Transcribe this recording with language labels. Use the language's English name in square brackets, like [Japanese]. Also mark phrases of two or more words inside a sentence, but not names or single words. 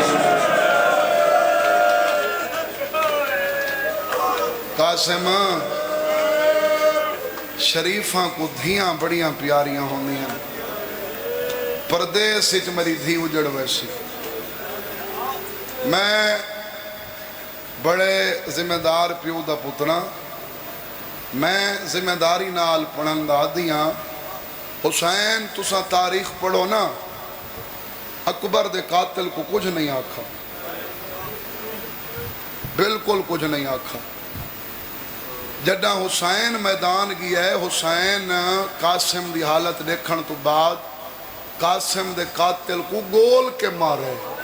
[Saraiki] قاسم شریفا کوں دھیاں وڈیاں پیاریاں ہوندیاں پردیس میری دھی اجڑ ویسی میں بڑے ذمہ دار پیو دا پترا میں ذمہ داری نال پڑھن دا دیاں حسین تسا تاریخ پڑھو نا اکبر دے قاتل کو کچھ نہیں آکھا بالکل کچھ نہیں آکھا جڈا حسین میدان گیا ہے حسین قاسم دی حالت دیکھن تو بعد قاسم دے قاتل کو گول کے مارے